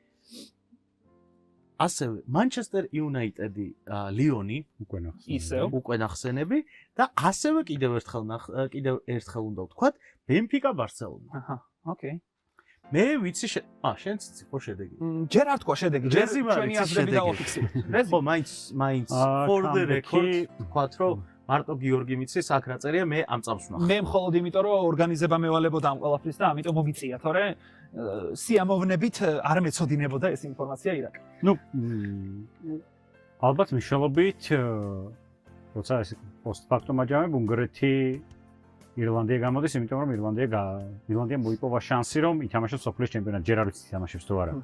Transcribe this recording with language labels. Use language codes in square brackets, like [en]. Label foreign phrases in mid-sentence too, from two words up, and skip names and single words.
[ka] ასევე Manchester United-ი, Lyon-ი, უკვე ნახსენები და ასევე კიდევ ერთხელ უნდა ვთქვათ Benfica Barcelona. აჰა, ოკეი. მე ვიცი შენც იცი ხო შედეგი? ჯერ არ თქვა შედეგი, ჯერ ჩვენი აზრები დავაფიქსირეთ. ხო, მაინც [en] for the record [ka] ვთქვათ რომ მარტო გიორგი მიცის აქ რა წერია, მე ამ წამს ვნახე. მე მხოლოდ იმიტომ რომ ორგანიზება მევალებოდა ამ ყველაფრის და ამიტომ მომიწია, თორე სიამოვნებით არ მეწოდინებოდა ეს ინფორმაცია ირაკ. ნუ ალბათ მნიშვნელობით როცა ეს პოსტფაქტუმ აჯამებ უნგრეთი ირლანდია გამოდის, იმიტომ რომ ირლანდია მოიპოვა შანსი რომ ითამაშოს სოფლის ჩემპიონატი, ჯერ არ ვიცი ითამაშებს თუ არა.